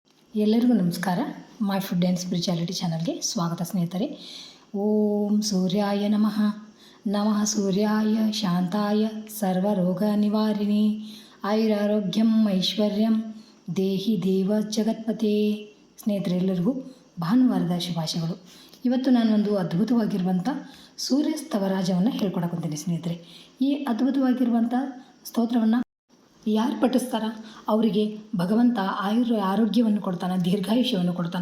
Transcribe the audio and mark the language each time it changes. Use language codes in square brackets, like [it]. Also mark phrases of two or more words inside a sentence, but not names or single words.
[kn] ಎಲ್ಲರಿಗೂ ನಮಸ್ಕಾರ. ಮೈ ಫುಡ್ ಆ್ಯಂಡ್ ಸ್ಪಿರಿಚುಯಾಲಿಟಿ ಚಾನಲ್ಗೆ ಸ್ವಾಗತ ಸ್ನೇಹಿತರೆ. [sa] ಓಂ ಸೂರ್ಯಾಯ ನಮಃ. ನಮಃ ಸೂರ್ಯಾಯ ಶಾಂತಾಯ ಸರ್ವರೋಗ ನಿವಾರಿಣಿ ಆಯುರಾರೋಗ್ಯಂ ಐಶ್ವರ್ಯಂ ದೇಹಿ ದೇವ ಜಗತ್ಪತೆ. [kn] ಸ್ನೇಹಿತರೆಲ್ಲರಿಗೂ ಭಾನುವಾರದ ಶುಭಾಶಯಗಳು. ಇವತ್ತು ನಾನು ಒಂದು ಅದ್ಭುತವಾಗಿರುವಂಥ ಸೂರ್ಯ ಸ್ತವರಾಜವನ್ನು ಹೇಳ್ಕೊಡಕ್ಕೊಂತೀನಿ ಸ್ನೇಹಿತರೆ. ಈ ಅದ್ಭುತವಾಗಿರುವಂಥ ಸ್ತೋತ್ರವನ್ನು ಯಾರು ಪಠಿಸ್ತಾರ ಅವರಿಗೆ ಭಗವಂತ ಆರೋಗ್ಯವನ್ನು ಕೊಡ್ತಾನೆ, ದೀರ್ಘಾಯುಷ್ಯವನ್ನು ಕೊಡ್ತಾನೆ.